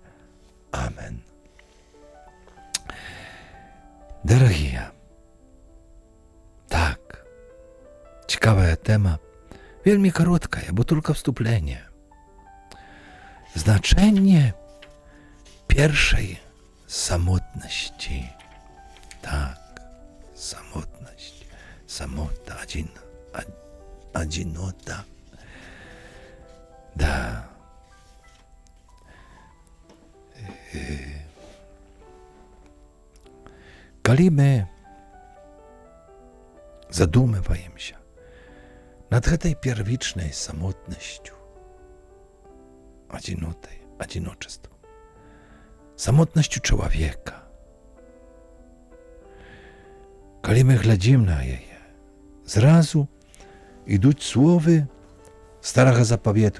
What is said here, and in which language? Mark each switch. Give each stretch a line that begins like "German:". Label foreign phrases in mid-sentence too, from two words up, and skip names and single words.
Polish: Amen. Дорогие, tak, ciekawa tema, wielmi krótka, bo tylko wstąpienie. Znaczenie pierwszej samotności. Tak, samotność, samota, одинота.
Belarusian: Да. Калі мы задумываемся над гэтай
Russian: первичной самотностью, одиночеством, самотностью человека,
Belarusian: калі мы глядзім на яе, зразу ідуць словы старага запавету.